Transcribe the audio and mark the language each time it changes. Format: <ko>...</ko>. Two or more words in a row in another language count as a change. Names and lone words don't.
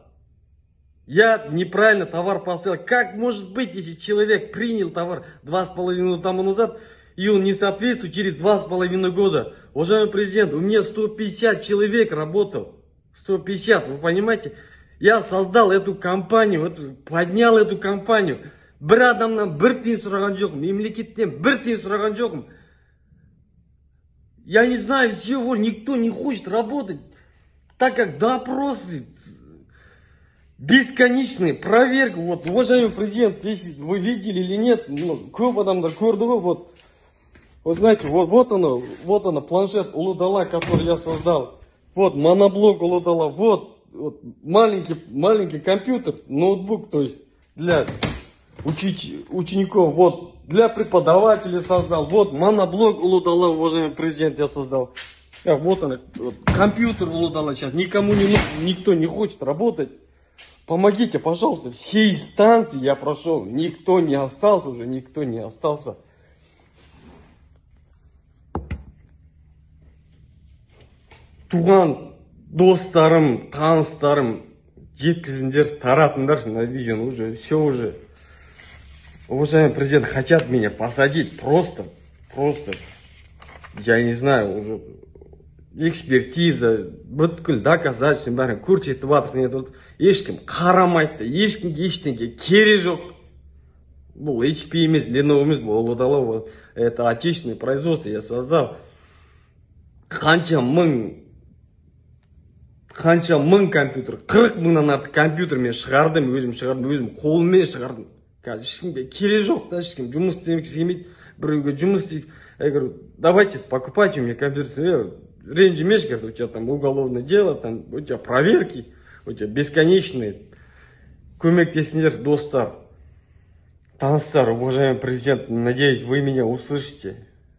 <ru>Я неправильно товар поставил. Как может быть, если человек принял товар 2,5 года тому назад, и он не соответствует через 2,5 года? Уважаемый президент, у меня 150 человек работал. 150, вы понимаете? Я создал эту компанию, поднял эту компанию.</ru> <kk>Bir адамнан bir тиын сұраған жоқпын, мемлекеттен bir тиын сұраған жоқпын.</kk> <ru>Я не знаю всего, никто не хочет работать, так как допросы бесконечные, проверка. Вот, уважаемый президент, если вы видели или нет,</ru> <kk>көп адамдар көрді ғой,</kk> <ru>вот знаете, вот оно, планшет Улудала, который я создал. Вот моноблок Улудала, вот маленький компьютер, ноутбук, то есть для учеников, вот. Для преподавателей создал. Вот моноблок Улудала, уважаемый президент, я создал. Вот он, компьютер Улудала сейчас. Никому не нужен, никто не хочет работать. Помогите, пожалуйста. Все инстанции я прошел. Никто не остался уже, никто не остался.</ru> <kk>Туған достарым, таныстарым, жеткізіңдер, таратыңдар</kk> <ru>на видео, уже все уже. Уважаемый президент, хотят меня посадить просто, я не знаю, уже экспертиза,</ru> <kk>бүткіл доказательства, бәрін көрсетіп жатыр, нет, ешкім қарамайды, ешкімге ештеңе керек жоқ. Бұл HP емес, Lenovo емес, бұл Улудала,</kk> <ru>это отечественное производство я создал.</ru> <kk>Қанша мың компьютер, 40 мыңнан артық компьютер мен шығардым, өзім қолыммен шығардым. Қазір ешкімге керек жоқ, да, ешкім жұмыс істемекші келмейді, біреуге жұмыс істейді.</kk> <ru>Я говорю, давайте покупайте у меня компьютер. Ренжимеш, говорит, у тебя там уголовное дело, там у тебя проверки, у тебя бесконечные.</ru> <kk>Көмектесіңдер, достар, таныстар,</kk> <ru>уважаемый президент, надеюсь, вы меня услышите.</ru>